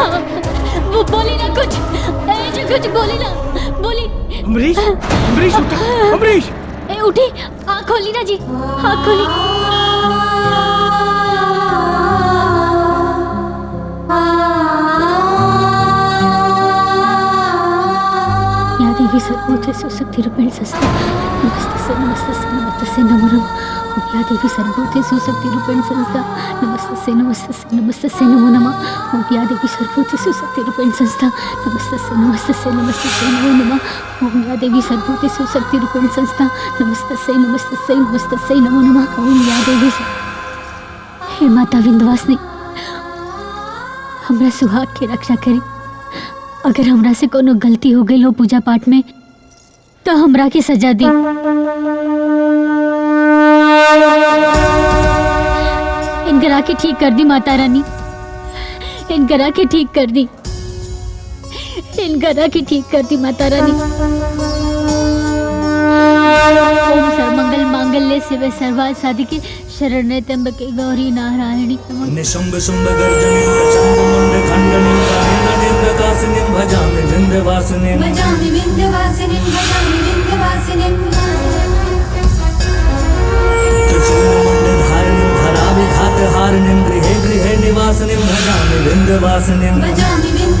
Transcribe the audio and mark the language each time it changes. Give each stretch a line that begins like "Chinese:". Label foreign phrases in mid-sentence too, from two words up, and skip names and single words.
Bhojpuri: वो बोली ना कुछ, जो कुछ बोली ना, बोली। अमरीश, अमरीश उठा, अमरीश। उठी, आँख खोली ना जी, आँख खोली।
Sanskrit: या देवी सर्वभूते सुशक्ति रूपेण संस्था नमस्तस्यै नमो नमः। ओम या देवी सर्वभूते सुशक्ति रूपेण संस्था नमस्तस्यै नमो नमः। ओम या देवी सर्वभूते सुशक्ति रूपेण संस्था नमस्तस्यै नमो नमः। ओम या देवी सर्वभूते सुशक्ति रूपेण संस्था नमस्तस्यै नमो नमः। ओम या देवी।
Bhojpuri: हे माता विंध्यवासिनी, हमरा सुहाग के रक्षा करी। अगर हमरा से कोनो गलती हो गई हो पूजा पाठ में तो हमरा के सजा दी। इनकरा के ठीक कर दी माता रानी, इनकरा के ठीक कर दी, इनकरा के ठीक कर दी माता रानी।
Sanskrit: ओम सर्वमंगल मांगल्ये शिवे सर्वार्थ साधिके शरण्ये त्र्यंबके गौरी नारायणी नमोस्तुते। निशुम्भ शुम्भ गर्जनिं प्रचण्डं खण्डनिं वनेरनिं प्रकाशिनीं भजामि विन्ध्यवासिनीं। त्रिशूलमण्डलधारिणीं धराविघातहारिणीं गृहे गृहे निवासिनीं भजामि विन्ध्यवासिनीं।